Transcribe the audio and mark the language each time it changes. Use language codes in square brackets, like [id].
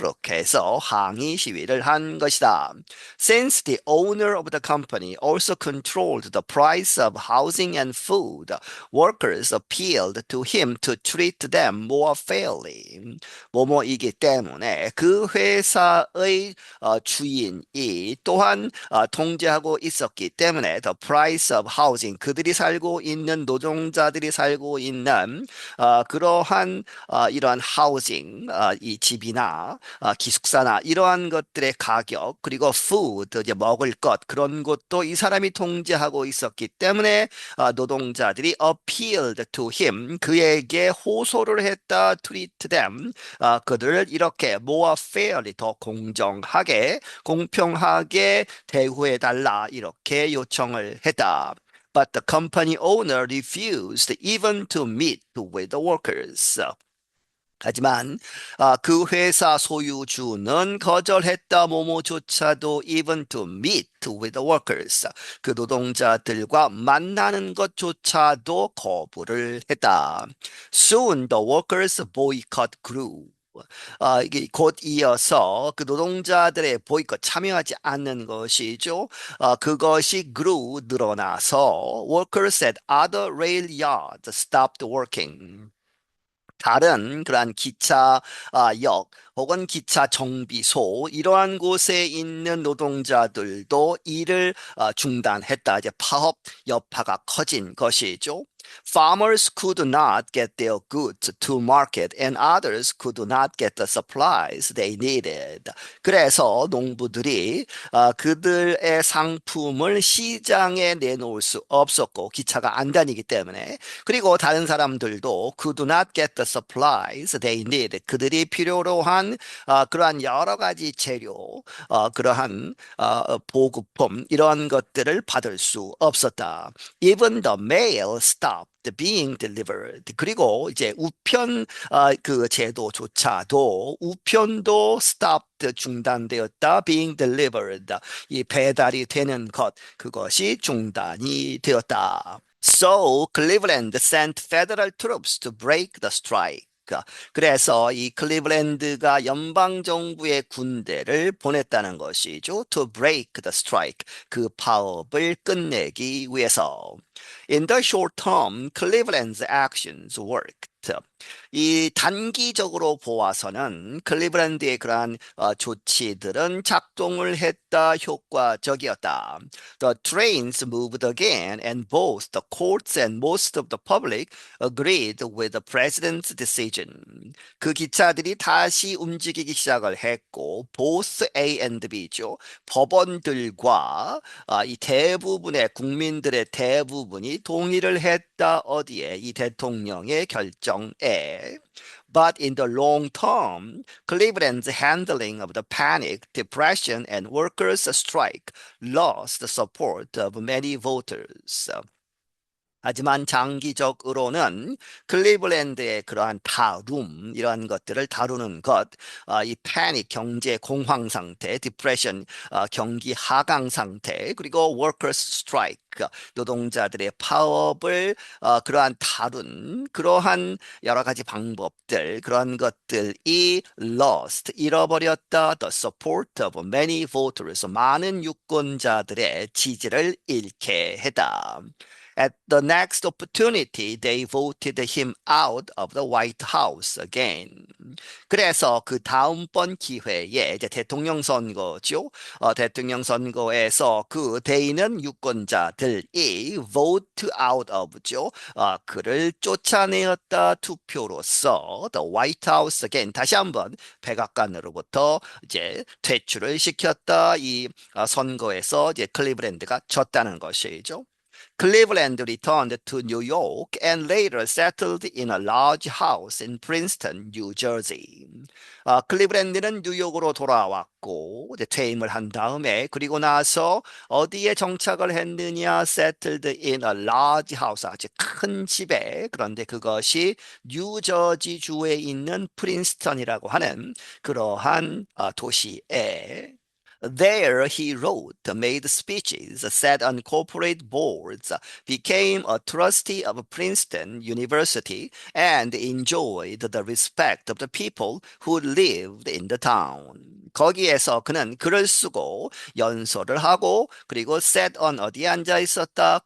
[ko] 그렇게 해서 항의 시위를 한 것이다. [en] Since the owner of the company also controlled the price of housing and food, workers appealed to him to treat them more fairly. [ko] 뭐뭐이기 때문에 그 회사의 주인이 또한 통제하고 있었기 때문에 [en] the price of housing, [ko] 그들이 살고 있는 노동자들이 살고 있는 그러한 이러한 housing, 이 집이나 기숙사나 이러한 것들의 가격, 그리고 food, 이제 먹을 것, 그런 것도 이 사람이 통제하고 있었기 때문에 노동자들이 [en] appealed to him, [ko] 그에게 호소를 했다. [en] treat them, [ko] 그들을 이렇게 [en] more fairly, [ko] 더 공정하게, 공평하게 대우해 달라, 이렇게 요청을 했다. [en] But the company owner refused even to meet with the workers. [ko] 하지만 그 회사 소유주는 거절했다. 뭐뭐조차도 [en] even to meet with the workers. [ko] 그 노동자들과 만나는 것조차도 거부를 했다. [en] Soon the workers boycott grew. [ko] 이게 곧 이어서 그 노동자들의 보이콧 참여하지 않는 것이죠. 그것이 [en] grew [ko] 늘어나서 [en] workers at other rail yards stopped working. [ko] 다른 그러한 기차 역 혹은 기차 정비소 이러한 곳에 있는 노동자들도 일을 중단했다. 이제 파업 여파가 커진 것이죠. [en] Farmers could not get their goods to market and others could not get the supplies they needed. [ko] 그래서 농부들이 그들의 상품을 시장에 내놓을 수 없었고 기차가 안 다니기 때문에 그리고 다른 사람들도 [en] could not get the supplies they need. [ko] 그들이 필요로 한 그러한 여러 가지 재료, 그러한 보급품 이러한 것들을 받을 수 없었다. [en] Even the mail stopped being delivered. [ko] 그리고 이제 우편 그 제도조차도 우편도 stopped 중단되었다. [en] being delivered. [ko] 이 배달이 되는 것 그것이 중단이 되었다. [en] So Cleveland sent federal troops to break the strike. [ko] 그래서 이 클리블랜드가 연방 정부의 군대를 보냈다는 것이죠. [en] To break the strike. [ko] 그 파업을 끝내기 위해서. [en] In the short term, Cleveland's actions worked. [ko] 이 단기적으로 보아서는 클리브랜드의 그러한 조치들은 작동을 했다, 효과적이었다. [en] The trains moved again, and both the courts and most of the public agreed with the president's decision. [ko] 그 기차들이 다시 움직이기 시작을 했고, [en] both A and B [ko] 죠. 법원들과 이 대부분의 국민들의 대부분이 동의를 했다. 어디에? 이 대통령의 결정에. [en] But in the long term, Cleveland's handling of the panic, depression, and workers' strike lost the support of many voters. [ko] 하지만 장기적으로는 클리블랜드의 그러한 다룸 이러한 것들을 다루는 것, 이 패닉 경제 공황 상태, 디프레션 경기 하강 상태, 그리고 [en] workers strike [ko] 노동자들의 파업을 그러한 다룬 그러한 여러 가지 방법들 그러한 것들이 [en] lost [ko] 잃어버렸다 [en] the support of many voters [ko] 많은 유권자들의 지지를 잃게 했다. [en] At the next opportunity, they voted him out of the White House again. [ko] 그래서 그 다음번 기회에 이제 대통령 선거죠. 대통령 선거에서 그 대의는 유권자들이 [en] vote out of [ko] 죠. 그를 쫓아내었다 투표로서 [en] the White House again [ko] 다시 한번 백악관으로부터 이제 퇴출을 시켰다. 이 선거에서 이제 클리브랜드가 졌다는 것이죠. [en] Cleveland returned to New York and later settled in a large house in Princeton, New Jersey. [ko] 클리브랜드는 뉴욕으로 돌아왔고 이제 퇴임을 한 다음에 그리고 나서 어디에 정착을 했느냐? [en] Settled in a large house, [ko] 아주 큰 집에. 그런데 그것이 뉴저지 주에 있는 프린스턴이라고 하는 그러한 도시에 [en] There he wrote, made speeches, sat on corporate boards, became a trustee of Princeton University, and enjoyed the respect of the people who lived in the town. [ko] 거기에서 그는 글을 쓰고 연설을 하고 그리고 [en] sat on [ko] 어디에 앉아 있었다?